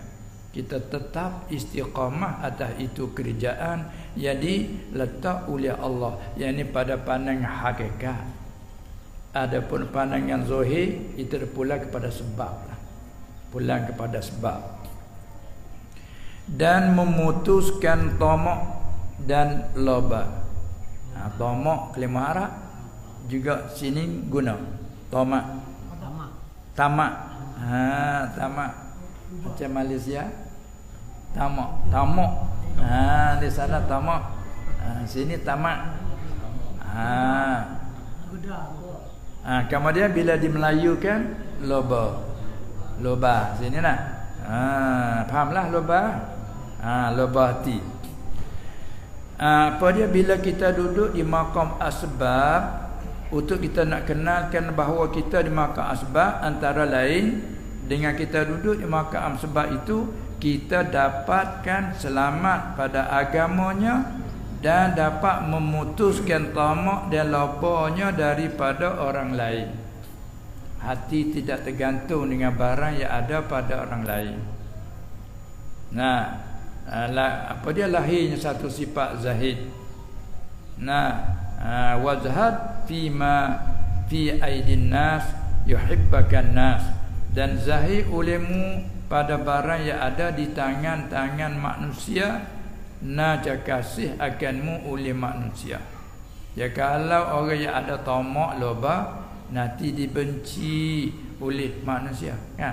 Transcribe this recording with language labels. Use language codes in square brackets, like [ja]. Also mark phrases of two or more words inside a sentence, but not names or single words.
[ms] Kita tetap istiqamah atas itu kerjaan yang diletak oleh Allah, yang ini pada pandangan hakikat. Adapun pandangan zahir itu pulang kepada sebab, pulang kepada sebab. Dan memutuskan tamak dan loba. Tamak kelima Arab juga sini guna tamak. Tamak. Tamak macam Malaysia. Tamak. Di sana tamak. Sini tamak. Kemudian bila dimelayukan loba. Sini nak. Fahamlah loba. Loba hati. Apa dia bila kita duduk di makam asbab, untuk kita nak kenalkan bahawa kita di makam asbab, antara lain dengan kita duduk di makam asbab itu kita dapatkan selamat pada agamanya dan dapat memutuskan tamak dan lopanya daripada orang lain. Hati tidak tergantung dengan barang yang ada pada orang lain. Nah, apa dia lahirnya satu sifat zahid. Nah, [ar] wazhad fima fi aidin nas yuhibbakan nas, [ms] dan zahid olehmu pada barang yang ada di tangan-tangan manusia, naja kasih akanmu oleh manusia. Ya, kalau orang yang ada tamak loba nanti dibenci oleh manusia, kan?